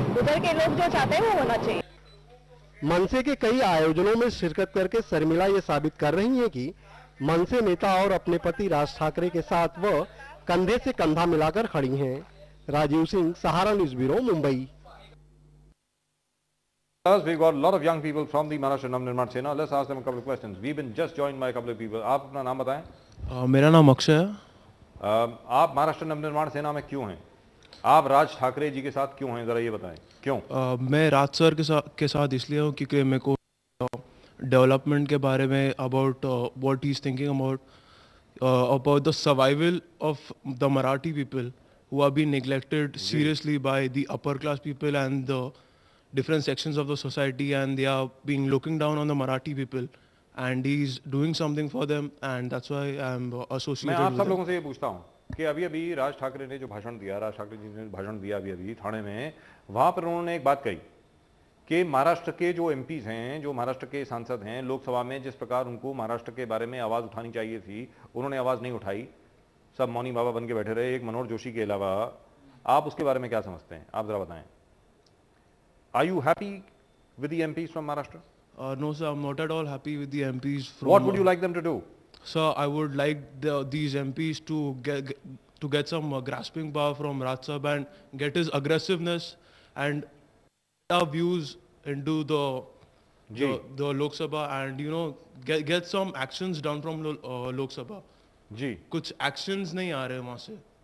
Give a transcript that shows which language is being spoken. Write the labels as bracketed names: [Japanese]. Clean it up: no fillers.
[Hindi] उधर के लोग जो चाहते हैं वो होना चाहिए। मनसे के कई आयोजनों में शिरकत करके शर्मिला ये साबित कर रही हैं कि मनसे नेता और अपने पति राज ठाकरे के साथ वह कंधे से कंधा मिलाकर खड़ी हैं। राजीव सिंह, सहारा news bureau, Mumbai. [English] We've got a lot of young people from the Maharashtra Navnirman Sena. Let's ask them a couple of questions. We've been just joined by a couple of people. [Hindi] आप अपना नाम बताएं। मेरा नाम अक्षय है। आप महाराष्ट्र नवनिर्माण सेना में क्यों हैं? आप राज ठाकरे जी के साथ क्यों हैं, जरा ये बताएं क्यों? मैं राज सर के साथ इसलिए हूँ क्योंकि मेरे को डेवलपमेंट के बारे में [English] About what he is thinking about the survival of the Marathi people who are been neglected seriously by the upper class people and the different sections of the society, and they are being looking down on the Marathi people, and he's doing something for them, and that's why I'm associated. [Hindi] मैं आप सब लोगों से ये पूछता हूँ कि अभी राज ठाकरे ने जो भाषण दिया, राज ठाकरे जी ने भाषण दिया अभी थाने में, वहां पर उन्होंने एक बात कही कि महाराष्ट्र के जो एमपीज हैं, जो महाराष्ट्र के सांसद हैं, लोकसभा में जिस प्रकार उनको महाराष्ट्र के बारे में आवाज उठानी चाहिए थी, उन्होंने आवाज नहीं उठाई, सब मौनी बाबा बन के बैठे रहे, एक मनोहर जोशी के अलावा। आप उसके बारे में क्या समझते हैं, आप जरा बताएं। [English] Are you happy with the MPs from Maharashtra? No sir, I'm not at all happy with the MPs from. What would you like them to do? Sir, I would like these MPs to get some grasping power from Raj Sahab and get his aggressiveness and our views into the Lok Sabha, and you know get some actions done from Lok Sabha. [Hindi] जी कुछ actions नहीं आ रहे वहाँ से।